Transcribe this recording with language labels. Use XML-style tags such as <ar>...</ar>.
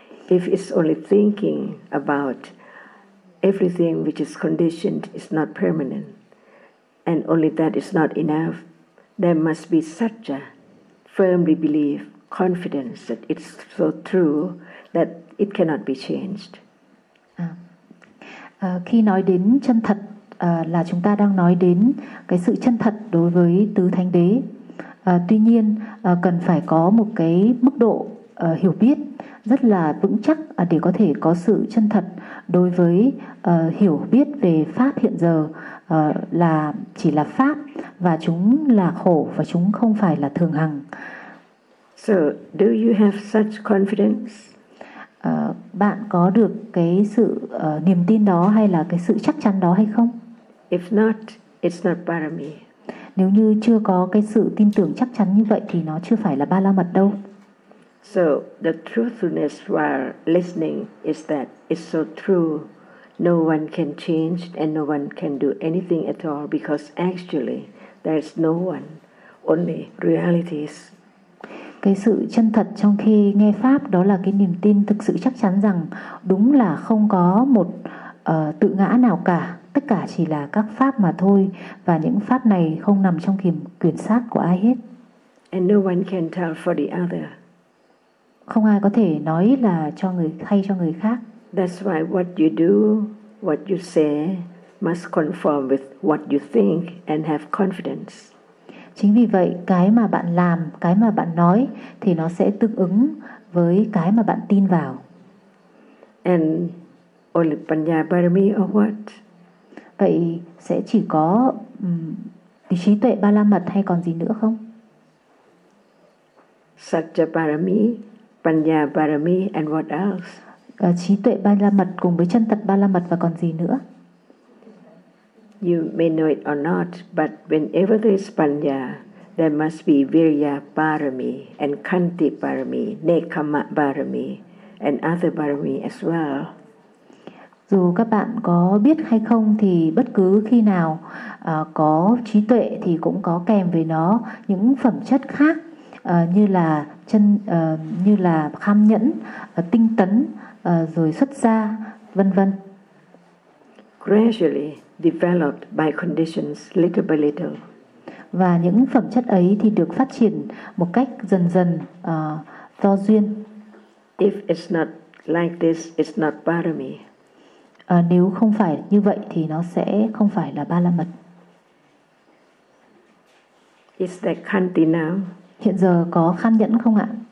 <en>If it's only thinking about everything which is conditioned is not permanent, and only that is not enough, there must be such a firmly belief, confidence that it's so true that it cannot be changed.</en> <vi>Khi nói đến chân thật là chúng ta đang nói đến cái sự chân thật đối với Tứ Thánh Đế. Tuy nhiên cần phải có một cái mức độ hiểu biết rất là vững chắc để có thể có sự chân thật đối với hiểu biết về pháp hiện giờ là chỉ là pháp và chúng là khổ và chúng không phải là thường hằng.</vi> <en>So, do you have such confidence?</en> <vi>Bạn có được cái sự niềm tin đó hay là cái sự chắc chắn đó hay không?</vi> <en>If not, it's not parami.</en> <vi>Nếu như chưa có cái sự tin tưởng chắc chắn như vậy thì nó chưa phải là ba la mật đâu.</vi> <en>So the truthfulness while listening is that it's so true, no one can change and no one can do anything at all because actually there's no one, only realities.</en> <vi>Cái sự chân thật trong khi nghe pháp đó là cái niềm tin thực sự chắc chắn rằng đúng là không có một tự ngã nào cả, tất cả chỉ là các pháp mà thôi và những pháp này không nằm trong quyền sát của ai hết.</vi> <en>And no one can tell for the other.</en> <vi>Không ai có thể nói là cho người thay cho người khác.</vi> <en>That's why what you do, what you say must conform with what you think and have confidence.</en> <vi>Chính vì vậy, cái mà bạn làm, cái mà bạn nói thì nó sẽ tương ứng với cái mà bạn tin vào.</vi> <en>And only panya parami or what?</en> <vi>Vậy sẽ chỉ có trí tuệ ba la mật hay còn gì nữa không?</vi> <en>Satcha parami, panya parami and what else?</en> <vi>Trí tuệ ba la mật cùng với chân thật ba la mật và còn gì nữa?</vi> <en>You may know it or not, but whenever there is panya, there must be virya parami and kanti parami, nekama parami, and other parami as well.</en> <vi>Dù các bạn có biết hay không, thì bất cứ khi nào có trí tuệ thì cũng có kèm với nó những phẩm chất khác như là chân, như là kham nhẫn, tinh tấn, rồi xuất gia, vân vân.</vi> <en>Gradually developed by conditions little by little.</en> <vi>Và những phẩm chất ấy thì được phát triển một cách dần dần do duyên.</vi> <en>If it's not like this, it's not parami.</en> <vi>Nếu không phải như vậy thì nó sẽ không phải là ba la mật.</vi> <en>Is there khanti now?</en> <vi>Hiện giờ có kham nhẫn không ạ?</vi>